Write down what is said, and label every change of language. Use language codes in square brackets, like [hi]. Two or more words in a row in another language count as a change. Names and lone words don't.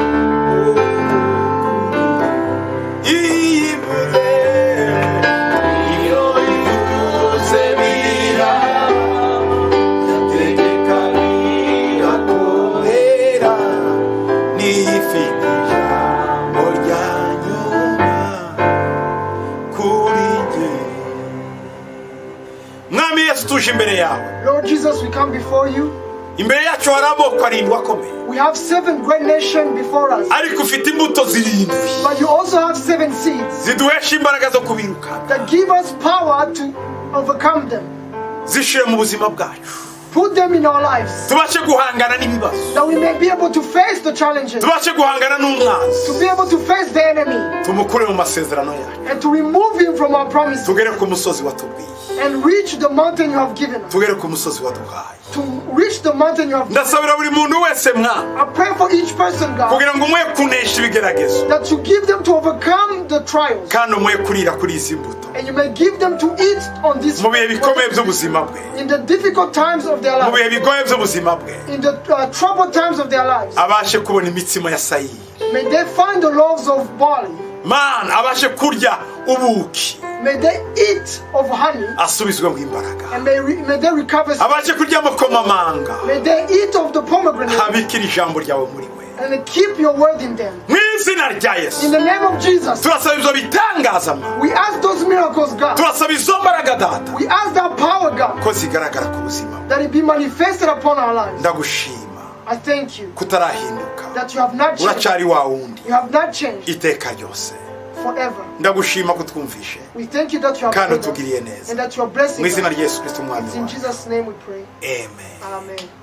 [rw] iyo ivuze biraba, yategeka bigakomera, niyo ifite ijambo rya nyuma kuri jye. mwami Yesu tuje imbere yawe, [en] Lord Jesus, we come before you. [rw] imbere yacu hari amoko arindwi akomeye. [en] We have 7 great nations before us. [rw] Ariko ufite imbuto zirindwi [en] But you also have 7 seeds [rw] ziduhesha imbaraga zo kubirukana. [en] that give us power to overcome them. [rw] Zishire mu buzima bwacu. [en] Put them in our lives [rw] Tubashe guhangana n'ibibazo. [en] that we may be able to face the challenges, [rw] Tubashe guhangana n'umwanzi. [en] to be able to face the enemy, [rw] Tumukure mu masezerano yacu. [en] and to remove him from our promises [rw] Tugere ku musozi watubwiye. [en] and reach the mountain you have given us. [rw] Tugere ku musozi waduhaye. [en] To reach the mountain you have given us. [rw] Ndasabira buri muntu wese mwana [en] I pray for each person, God, [rw] kugira ngo umwe kunesha ibigeragezo [en] that you give them to overcome the trials, [rw] kandi umwe kurira kuri izi mbuto [en] and you may give them to eat on this [rw] mu bihe bikomeye by'ubuzima bwe, [en] in the difficult times of their [rw] mu [en] lives, [rw] bihe bigoye by'ubuzima bwe, [en] in the troubled times of their lives. [rw] abashe kubona imitsima ya sayiri. [en] May they find the loaves of barley. [rw] Mana abashe kurya ubuki [en] May they eat of honey, [rw] asubizwemo imbaraga. [en] and may they recover. [rw] Abashe kurya amakomamanga [en] May they eat of the pomegranate, [rw] abikira ijambo ryawe muri we. [en] and keep your word in them. [rw] Mu izina rya [en] In [rw] Yesu [en] the name of Jesus, [rw] turasaba ibyo bitangaza Mana. [en] we ask those miracles, God. [rw] Turasaba izo mbaraga data [en] We ask that power, God, [rw] ko zigaragara ku buzima bwe. [en] that it be manifested upon our lives. [rw] Ndagushima [en] I thank you [rw] kutarahinduka, [en] that you have not changed. [rw] uracyari wa wundi [en] You have not changed [rw] iteka ryose. [en] forever. [rw] Ndagushima kutwumvishe [en] We thank you that you have [rw] kandi [en] saved us, [rw] utugiriye neza. [en] and that you are blessing [rw] Mu izina [en] us. [rw] rya Yesu Kristo umwami [en] It's in [rw] wacu. [en] Jesus' name we pray. [rw] Amen. [en] Amen.